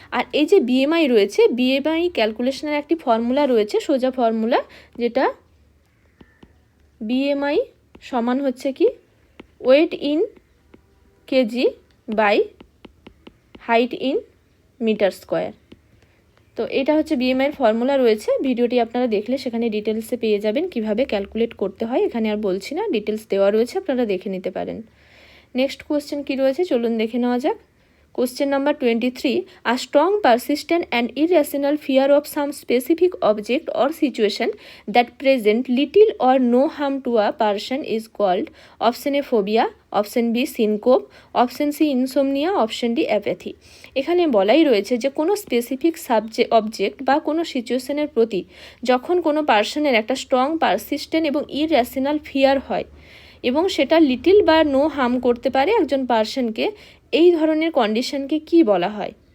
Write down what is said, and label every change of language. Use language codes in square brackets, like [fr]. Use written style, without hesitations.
[bn] আর এই যে বিএমআই রয়েছে, বিএমআই ক্যালকুলেশনের একটি ফর্মুলা রয়েছে, সোজা ফর্মুলা, যেটা বিএমআই সমান হচ্ছে কি [en] Weight in KG by height in metre square. [bn] তো এটা হচ্ছে বিএমআই এর ফর্মুলা রয়েছে, ভিডিওটি আপনারা দেখলে সেখানে ডিটেলসে পেয়ে যাবেন কিভাবে ক্যালকুলেট করতে হয়। এখানে আর বলছি না, ডিটেলস দেওয়া রয়েছে, আপনারা দেখে নিতে পারেন। নেক্সট কোয়েশ্চেন কী রয়েছে চলুন দেখে নেওয়া যাক। [en] Question number 23. A strong, persistent and irrational fear of some specific object or situation that present little or no harm to a person is called option A phobia, option B syncope, option C insomnia, option D apathy. [bn] এখানে বলাই রয়েছে যে কোনো specific object বা কোনো সিচুয়েশনের প্রতি যখন কোনো পার্সনের একটা স্ট্রং, পারসিস্টেন্ট এবং ইররেশনাল ফিয়ার হয় এবং সেটা লিটিল বা নো হার্ম করতে পারে একজন পার্সনকে, এই ধরনের কন্ডিশনকে কি বলা হয়?